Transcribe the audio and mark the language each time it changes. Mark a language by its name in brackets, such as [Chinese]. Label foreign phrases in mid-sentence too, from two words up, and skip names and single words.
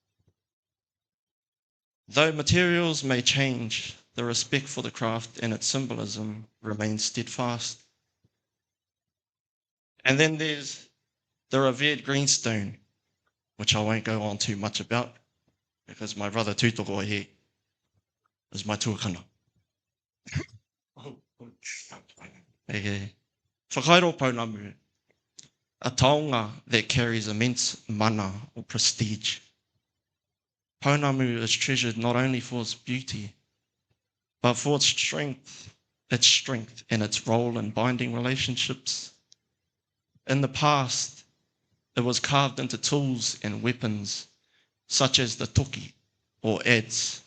[English] Though materials may change, the respect for the craft and its symbolism remains steadfast. And then there's the revered greenstone, which I won't go on too much about because my brother Tūtoko here is my tuakana. [Māori] Whakairo Pounamu, [English] a taonga that carries immense mana or prestige. Pounamu is treasured not only for its beauty, but for its strength and its role in binding relationships. In the past, it was carved into tools and weapons, such as the toki or adze.